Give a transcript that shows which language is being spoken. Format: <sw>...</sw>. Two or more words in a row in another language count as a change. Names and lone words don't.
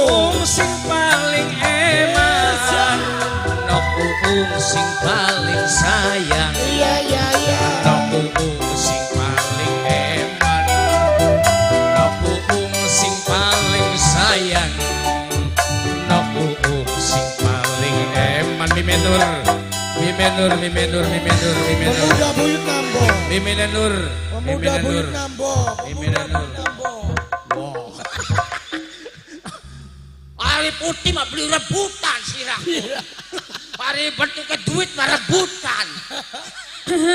<jv>uung sing paling eman nok uung sing paling sayang iya iya iya nok uung sing paling eman nok uung sing paling sayang nok uung sing paling eman mi menur mi menur mi menur mi menur mi menur pemuda buyut nambo mi menur mi pemuda menur buyut nambo pemuda buyut nambo</jv> <su>Ari putih mah beli rebutan sirah. Ari bentuknya duit mah rebutan.</su>